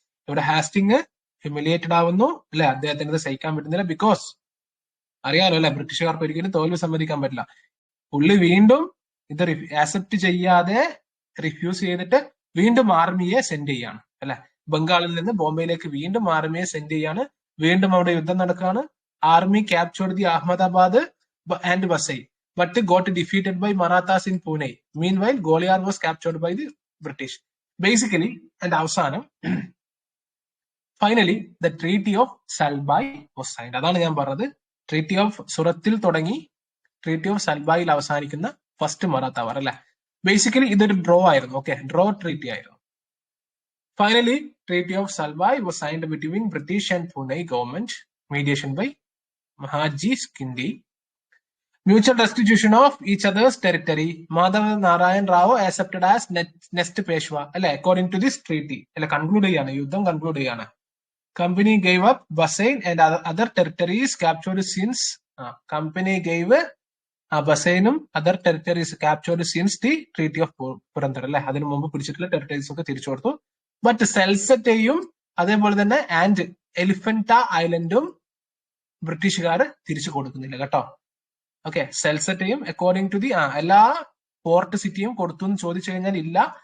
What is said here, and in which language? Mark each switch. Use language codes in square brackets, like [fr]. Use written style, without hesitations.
[ml] ഇവിടെ Hasting humiliated ആവുന്നു, അല്ലെ? അദ്ദേഹത്തിന് ഇത് സഹിക്കാൻ പറ്റുന്നില്ല. ബിക്കോസ് അറിയാലോ, അല്ലെ, ബ്രിട്ടീഷുകാർക്ക് ഒരിക്കലും തോൽവി സമ്മതിക്കാൻ പറ്റില്ല. പുള്ളി വീണ്ടും ഇത് ആക്സെപ്റ്റ് ചെയ്യാതെ റിഫ്യൂസ് ചെയ്തിട്ട് വീണ്ടും ആർമിയെ സെൻഡ് ചെയ്യാണ്, അല്ലെ? ബംഗാളിൽ നിന്ന് ബോംബെയിലേക്ക് വീണ്ടും ആർമിയെ സെൻഡ് ചെയ്യാണ്. വീണ്ടും അവിടെ യുദ്ധം നടക്കുകയാണ്. [en] Army captured the Ahmedabad and Vasai, but got defeated by Marathas in Pune. Meanwhile, Gwalior was captured by the British. Basically, and [ml] അവസാനം [en] Finally the treaty of Salbai was signed. [ml] അതാണ് ഞാൻ പറഞ്ഞത്. ട്രീറ്റി ഓഫ് സുറത്തിൽ തുടങ്ങി ട്രീറ്റി ഓഫ് സൽബായിൽ അവസാനിക്കുന്ന ഫസ്റ്റ് മറാത്ത വാർ, അല്ലെ? Basically ഇതൊരു draw ആയിരുന്നു. Draw treaty ആയിരുന്നു. [en] Finally treaty of Salbai was signed between British and Pune government, mediation by Mahadji Scindia. Mutual restitution of each other's territory. Madhav Narayan Rao accepted as next Peshwa. അല്ലെ? According to this treaty. [ml] അല്ലെ? Conclude ചെയ്യാണ്, യുദ്ധം conclude ചെയ്യാണ്. [en] Company gave up Bassein and other territories captured since. Company gave ബസൈനും other territories captured since the treaty of Purandar, അല്ലെ? [ml] അതിനു മുമ്പ് പിടിച്ചിട്ടുള്ള territories ഒക്കെ തിരിച്ചു കൊടുത്തു. ബട്ട് സെൽസറ്റയും അതേപോലെ തന്നെ ആൻഡ് എലിഫന്റ ഐലൻഡും ബ്രിട്ടീഷുകാർ തിരിച്ചു കൊടുക്കുന്നില്ല കേട്ടോ. സെൽസറ്റയും അക്കോർഡിംഗ് ടു ദി എല്ലാ പോർട്ട് സിറ്റിയും കൊടുത്തു എന്ന് ചോദിച്ചു കഴിഞ്ഞാൽ ഇല്ല.